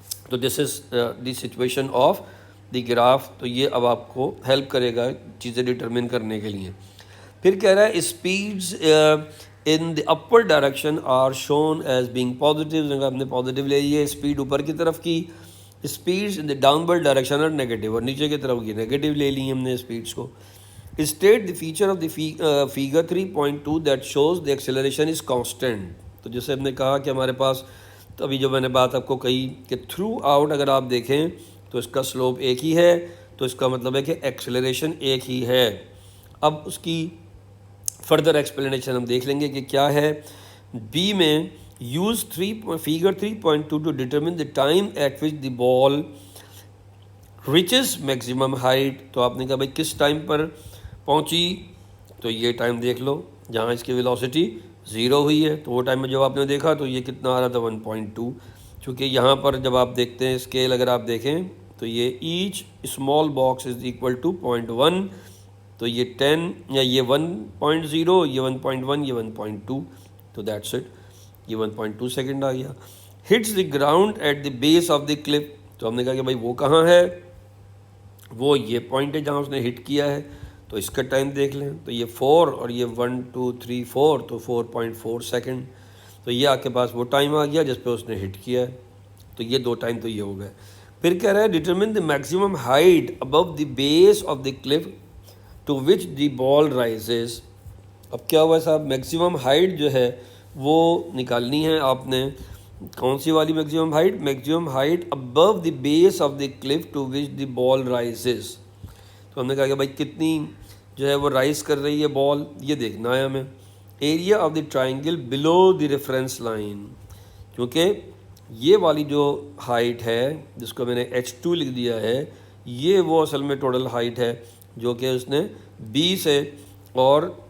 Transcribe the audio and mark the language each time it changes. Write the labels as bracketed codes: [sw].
[ur] تو [en] This is the situation of the graph. [ur] تو یہ اب آپ کو ہیلپ کرے گا چیزیں ڈٹرمن کرنے کے لیے. پھر کہہ رہا ہے [en] Speeds in the upper direction are shown as being positive. [ur] ہم نے پازیٹیو لے لی ہے اسپیڈ اوپر کی طرف کی, [en] speeds in the downward direction are negative, [ur] اور نیچے کی طرف کی نیگیٹو لے لی ہم نے اسپیڈس کو. [en] State the feature of the figure 3.2 that shows the acceleration is constant. [ur] تو جیسے ہم نے کہا کہ ہمارے پاس تو ابھی جو میں نے بات آپ کو کہی کہ تھرو آؤٹ اگر آپ دیکھیں تو اس کا سلوپ ایک ہی ہے, تو اس کا مطلب ہے کہ ایکسیلریشن ایک ہی ہے. اب اس کی فردر ایکسپلینیشن ہم دیکھ لیں گے کہ کیا ہے. [en] B میں use figure 3.2 to determine the time at which the ball reaches maximum height. [ur] تو آپ نے کہا بھائی کس ٹائم پر پہنچی, تو یہ ٹائم دیکھ لو جہاں اس کی ویلوسٹی 0 ہوئی ہے, تو وہ ٹائم میں جب آپ نے دیکھا تو یہ کتنا آ رہا تھا 1.2. چونکہ یہاں پر جب آپ دیکھتے ہیں اسکیل اگر آپ دیکھیں تو یہ [en] h small box is equal to [ur] 0.1, تو یہ 10 یا یہ 1.0, یہ 1.1, یہ 1.2, تو [en] that's it, [ur] یہ 1.2 سیکنڈ آ گیا. [en] Hits the ground at the base of the cliff. [ur] تو ہم نے کہا کہ بھائی وہ کہاں ہے, وہ یہ پوائنٹ ہے جہاں اس نے ہٹ کیا ہے, تو اس کا ٹائم دیکھ لیں تو یہ 4 اور یہ 1 2 3 4, تو 4.4 سیکنڈ. تو یہ آپ کے پاس وہ ٹائم آ گیا جس پہ اس نے ہٹ کیا ہے. تو یہ 2 ٹائم تو یہ ہو گئے. پھر کہہ رہا ہے [en] Determine the maximum height above the base of the cliff to which the ball rises. [ur] اب کیا ہوا صاحب, میکسیمم ہائٹ جو ہے وہ نکالنی ہے آپ نے. کون سی والی [en] Maximum height? Maximum height above the base of the cliff to which the ball rises. [ur] تو ہم نے کہا کہ بھائی کتنی جو ہے وہ رائز کر رہی ہے بال, یہ دیکھنا ہے ہمیں. [en] area of the triangle below the reference line, [ur] کیونکہ یہ والی جو ہائٹ ہے جس کو میں نے h2 لکھ دیا ہے، یہ وہ اصل میں ٹوٹل ہائٹ ہے جو کہ اس نے B سے اور